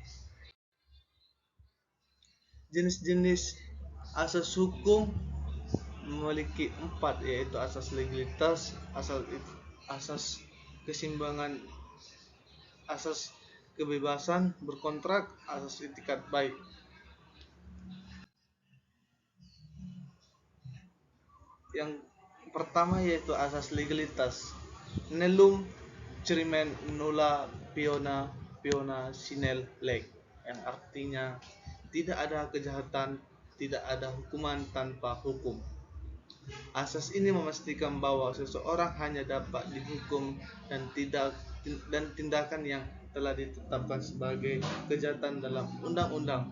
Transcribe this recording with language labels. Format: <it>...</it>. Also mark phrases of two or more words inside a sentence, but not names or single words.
<id>Jenis-jenis asas hukum memiliki 4, yaitu asas legalitas, asas keseimbangan, asas kebebasan berkontrak, asas itikat baik. Yang pertama yaitu asas legalitas.</id> <la>Nellum crimen nulla piona sine lege,</la> <id>yang artinya tidak ada kejahatan, tidak ada hukuman tanpa hukum. Asas ini memastikan bahwa seseorang hanya dapat dihukum dan tindakan yang telah ditetapkan sebagai kejahatan dalam undang-undang.</id>